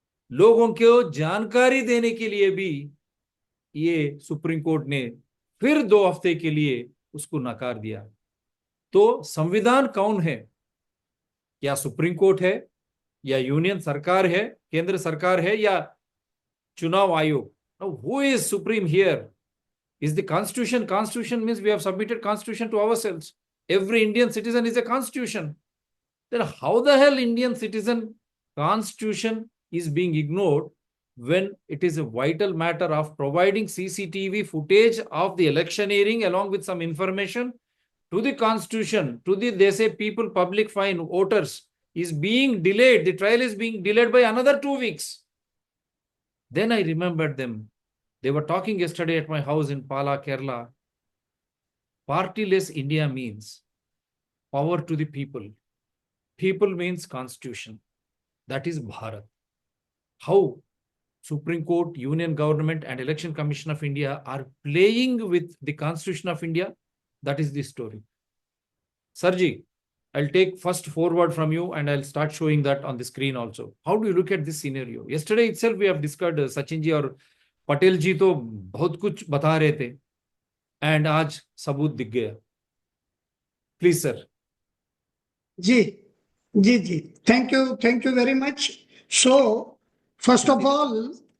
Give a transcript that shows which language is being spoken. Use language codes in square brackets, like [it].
[hi] लोगों को जानकारी देने के लिए भी ये सुप्रीम कोर्ट ने फिर 2 हफ्ते के लिए उसको नकार दिया. तो संविधान कौन है? क्या सुप्रीम कोर्ट है या यूनियन सरकार है, केंद्र सरकार है, या चुनाव आयोग? [en] Now, who is supreme here? Is the constitution? Constitution means we have submitted constitution to ourselves. Every Indian citizen is a constitution. Then how the hell Indian citizen constitution is being ignored when it is a vital matter of providing CCTV footage of the electioneering along with some information to the constitution, to the, they say, people, public, fine, voters, is being delayed. The trial is being delayed by another 2 weeks. Then I remembered them. They were talking yesterday at my house in Pala, Kerala. Partyless India means power to the people. People means constitution. That is Bharat. How Supreme Court, Union Government and Election Commission of India are playing with the Constitution of India, that is the story. Sarji, I'll take first forward from you and I'll start showing that on the screen also. How do you look at this scenario? Yesterday itself we have discussed, [hi] Sachin ji और पटेल जी तो बहुत कुछ बता रहे थे and आज सबूत दिख गया. [en] Please sir. [hi] Ji. [en] Thank you very much. So, first of all,